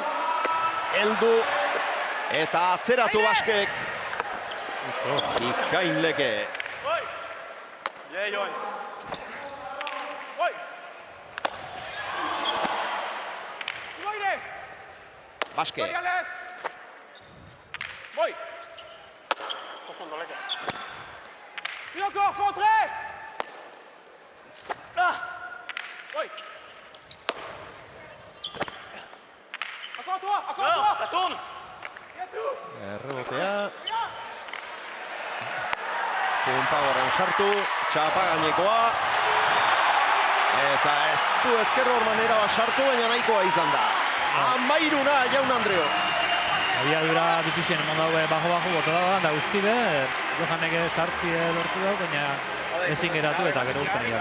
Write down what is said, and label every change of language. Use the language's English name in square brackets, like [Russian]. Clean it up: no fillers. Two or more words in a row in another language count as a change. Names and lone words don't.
[Basque] Eldu. Eta atzeratu Baskek. Ikain Leke. Baske. [French] Attention dans la gare. Et encore, faut entrer. Ah. Oui. Encore toi, encore toi. Ça tourne. [Basque] Errebotea. Punpagoren sartu, txapa gainekoa. Eta ez du Ezker Ormanera sartu, baina nahikoa izan da. 13 Jaun Andreok. Abiadura bizizien emon daue bajo bota dagoan, da guztide, Johanek sartzi lortu dago, baina ezin geratu eta gero urten dira.